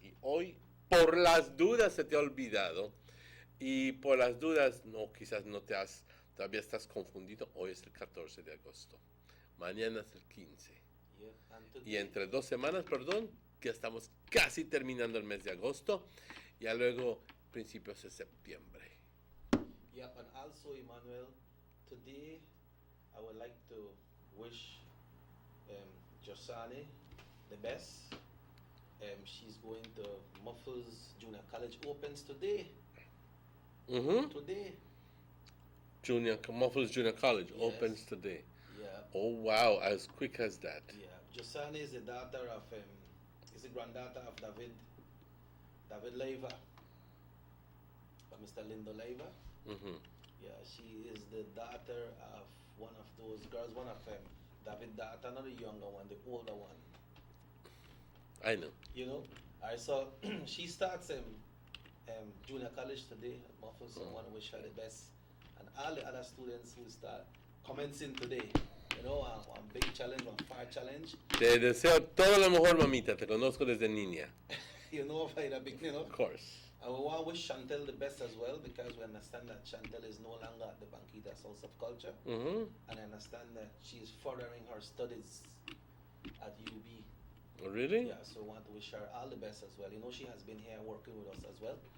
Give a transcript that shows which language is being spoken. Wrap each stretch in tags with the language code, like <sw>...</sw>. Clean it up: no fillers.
<es>Y hoy, por las dudas, se te ha olvidado. Y por las dudas, no, quizás todavía estás confundido. Hoy es el 14 de agosto. Mañana es el 15. Y entre 2 semanas, que estamos casi terminando el mes de agosto. Ya luego, principios de septiembre.</es> <en>Yep, and also, Emmanuel, today I would like to wish Josani the best. She's going to Muffles Junior College, opens today. Today. Muffles Junior College opens today. Yeah. Oh wow, as quick as that. Yeah. Josani is the daughter of, is the granddaughter of David Leiva, of Mr. Lindo Leiva. Yeah, she is the daughter of one of those girls, one of them, David daughter, not the younger one, the older one. I know. You know, I saw she starts junior college today at Muffles, so I want to wish her the best. And all the other students who start commencing today, you know, one big challenge, one fire challenge.</en> <es>Te deseo todo lo mejor, mamita, te conozco desde niña.</es> <en>You know, by the beginning, of course. And we want to wish Chantel the best as well, because we understand that Chantel is no longer at the Banquitas House of Culture. And I understand that she is furthering her studies at UB. Oh, really? Yeah, so we want to wish her all the best as well. You know, she has been here working with us as well.</en>